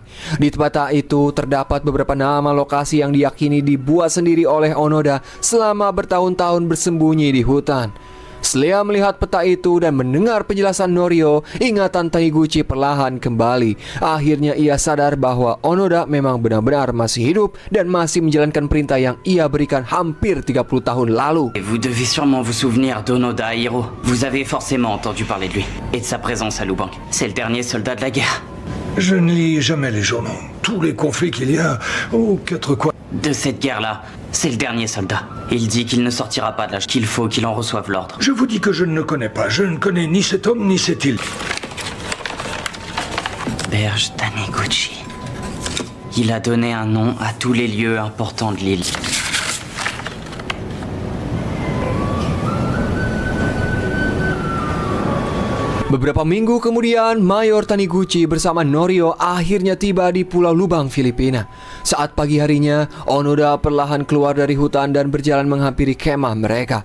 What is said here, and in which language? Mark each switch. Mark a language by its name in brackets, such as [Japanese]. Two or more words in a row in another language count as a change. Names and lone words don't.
[Indonesian] Di peta itu terdapat beberapa nama lokasi yang diyakini dibuat sendiri oleh Onoda selama bertahun-tahun bersembunyi di hutan. Setelah melihat peta itu dan mendengar penjelasan Norio, ingatan Taniguchi perlahan kembali. Akhirnya ia sadar bahwa Onoda memang benar-benar masih hidup dan masih menjalankan perintah yang ia berikan hampir 30 tahun lalu. [French] Vous devez sûrement vous souvenir d'Onoda Hiro. Vous avez forcément entendu parler de lui et de sa présence à Lubang. C'est le dernier soldat de la guerre. Je ne lis jamais les journaux. Tous les conflits qu'il y a aux quatre coins. De cette guerre-là, c'est le dernier soldat. Il dit qu'il ne sortira pas de là, qu'il faut qu'il en reçoive l'ordre. Je vous dis que je ne le connais pas. Je ne connais ni cet homme ni cette île. Auberge Taniguchi. Il a donné un nom à tous les lieux importants de l'île. [Indonesian] Beberapa minggu kemudian, Mayor Taniguchi bersama Norio akhirnya tiba di Pulau Lubang, Filipina. Saat pagi harinya, Onoda perlahan keluar dari hutan dan berjalan menghampiri kemah mereka.